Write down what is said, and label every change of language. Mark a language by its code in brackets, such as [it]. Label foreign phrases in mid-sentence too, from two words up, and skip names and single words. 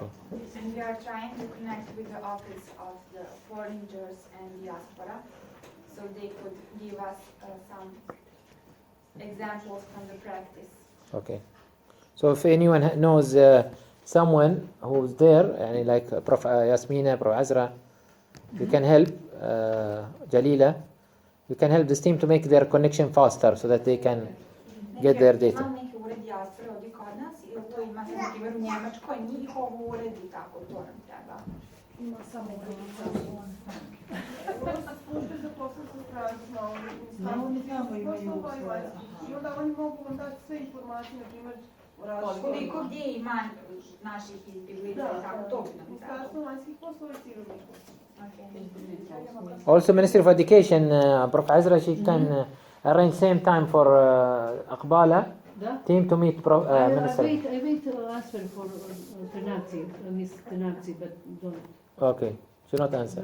[en] And we are trying to connect with the office of the foreigners and diaspora, so they could give us some examples from the practice. Okay. So if anyone knows someone who's there, يعني like Prof. Yasmina, Prof. Azra, you can help Jalila. You can help this team to make their connection faster so that they can get their data. [bs] Imam neki ured diaspore ovdje kod nas, ili to ima na primjer u Njemačkoj njihov ured i tako, to nam treba. Ima samo Službe za posao sa strancima, poslova i vanjskih. I onda oni mogu vam dati sve informacije, na primjer, o različitim. Koliko gdje ima naših izbjeglica i tako, to bi nam trebalo. Ministarstvo vanjskih poslova i civilnih poslova. [en] Also, Ministry of Education, Prof. Azra, she can arrange same time for Aqbala team to meet Minister. I wait answer for Ternazzi, Miss Ternazzi, but don't. Okay, she not answer.